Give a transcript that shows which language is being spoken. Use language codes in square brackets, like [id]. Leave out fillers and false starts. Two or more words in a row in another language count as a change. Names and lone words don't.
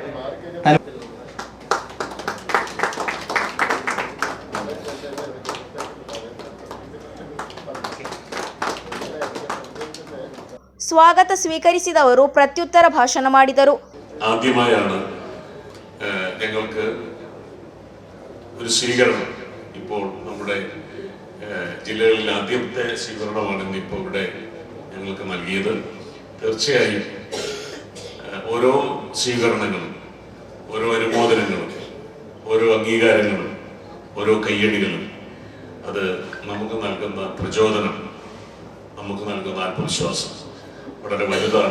[kn] സ്വാഗത സ്വീകരിಸಿದವರು ಪ್ರತ್ಯುತ್ತರ ಭಾಷಣ ಮಾಡಿದರು. [ml] ആദ്യമായാണ് ഞങ്ങൾക്ക് ഒരു സ്വീകരണം ഇപ്പോൾ നമ്മുടെ ജില്ലകളിൽ ആദ്യത്തെ സ്വീകരണമാണ് ഇപ്പോൾ ഇവിടെ ഞങ്ങൾക്ക് നൽകിയത്. തീർച്ചയായും ഓരോ സ്വീകരണങ്ങളും, ഓരോ അനുമോദനങ്ങളും, ഓരോ അംഗീകാരങ്ങളും, ഓരോ കയ്യടികളും അത് നമുക്ക് നൽകുന്ന പ്രചോദനം, നമുക്ക് നൽകുന്ന ആത്മവിശ്വാസം വളരെ വലുതാണ്.